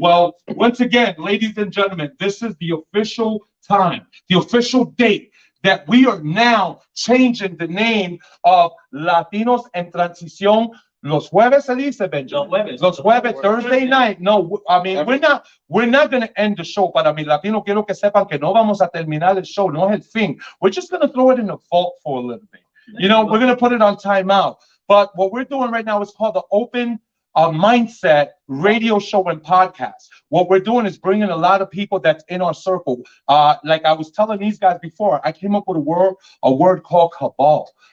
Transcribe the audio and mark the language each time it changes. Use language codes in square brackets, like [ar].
[en] Well, once again, ladies and gentlemen, this is the official time, the official date that we are now changing the name of Latinos en Transición. [es] Los jueves se dice, Benjamin. Los jueves, [en] Thursday night. No, I mean, we're not going to end the show. [es] Para mi latino, quiero que sepan que no vamos a terminar el show. No es el fin. [en] We're just going to throw it in the vault for a little bit. We're going to put it on timeout. But what we're doing right now is called the Open Mindset radio show and podcast. What we're doing is bringing a lot of people that's in our circle. Like I was telling these guys before, I came up with a word called cabal.